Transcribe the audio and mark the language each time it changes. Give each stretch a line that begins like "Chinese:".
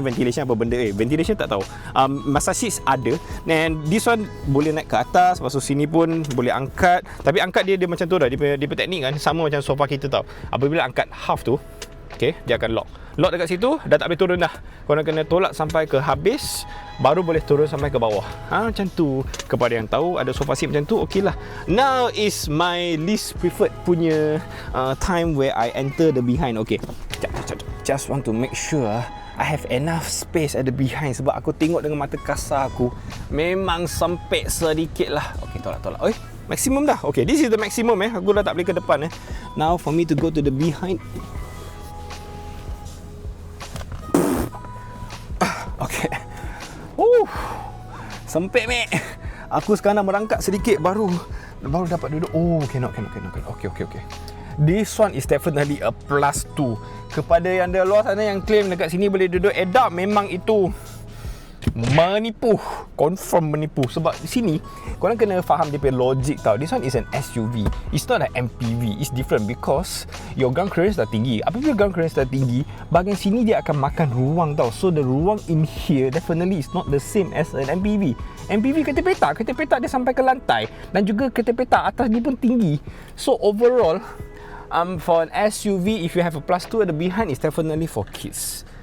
Malay: Ventilation apa benda, ventilation tak tahu. Massage seats ada,
English: and this one
Malay: boleh naik ke atas, masuk sini pun boleh angkat. Tapi angkat dia macam tu dah, dia punya teknik kan sama macam sofa kita tau. Apabila angkat half tu, okay, dia akan lock dekat situ, dah tak boleh turun dah. Korang kena tolak sampai ke habis, baru boleh turun sampai ke bawah. Macam tu. Kepada yang tahu ada sofa seat macam tu, okey lah.
English: Now is my least preferred punya time where I enter the behind. Okay, just want to make sure I have enough space at the behind.
Malay: Sebab aku tengok dengan mata kasar aku, memang sempit sedikit lah. Okay, tolak. Maximum dah.
English: Okay, this is the maximum
Malay: aku dah tak boleh ke depan
English: Now for me to go to the behind. Okay.
Malay: Sempit mate. Aku sekarang merangkak sedikit baru dapat duduk.
English: Cannot. Okay. This one is definitely a +2.
Malay: Kepada yang di luar sana yang claim dekat sini boleh duduk adult, memang itu menipu. Confirm menipu. Sebab di sini korang kena faham dia punya logik tau.
English: This one is an SUV, it's not an MPV. It's different because your ground clearance
Malay: dah tinggi. Apabila ground clearance dah tinggi, bahagian sini dia akan makan ruang tau.
English: So the ruang in here definitely is not the same as an MPV.
Malay: MPV kereta petak dia sampai ke lantai, dan juga kereta petak atas dia pun tinggi.
English: So overall, for an SUV, if you have a +2 at the behind, it's definitely for kids.